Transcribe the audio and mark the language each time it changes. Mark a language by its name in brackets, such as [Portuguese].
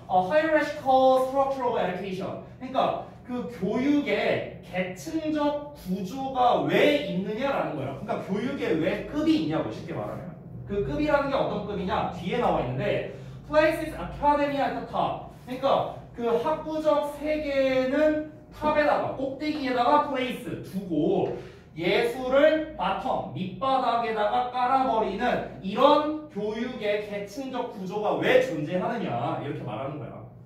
[English] Hierarchical structure of education. [Korean] 그러니까 그 교육의 계층적 구조가 왜 있느냐라는 거야. 그러니까 교육에 왜 급이 있냐고 쉽게 말하면. 그 급이라는 게 어떤 급이냐? 뒤에 나와 있는데 [English] places academia at the top. [Korean] 그러니까 그 학부적 세계는 탑에다가 꼭대기에다가 place 두고 예술을 바텀 밑바닥에다가 깔아버리는 이런 교육의 계층적 구조가 왜 존재하느냐 이렇게 말하는 거야.